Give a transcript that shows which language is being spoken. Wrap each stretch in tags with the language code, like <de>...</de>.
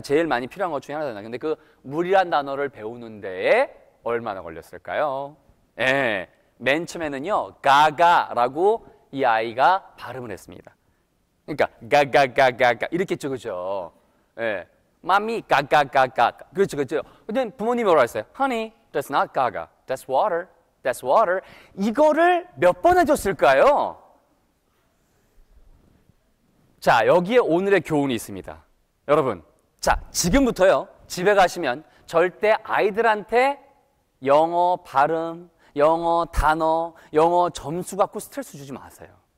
<ko>제일 많이 필요한 것 중에 하나잖아요. 근데 그 물이란 단어를 배우는 데에 얼마나 걸렸을까요? 예, 맨 처음에는요, 가가라고 이 아이가 발음을 했습니다. 그러니까 가가가가가 이렇게 했죠, 그죠? 예, 마미 가가가가, 그렇죠, 그렇죠. 근데 부모님이 뭐라고 했어요?</ko> <en>Honey, that's not gaga, that's water, that's water.</en> <ko>이거를 몇 번 해줬을까요? 자, 여기에 오늘의 교훈이 있습니다. 여러분, 자, 지금부터요, 집에 가시면 절대 아이들한테 영어 발음, 영어 단어, 영어 점수 갖고 스트레스 주지 마세요.</ko>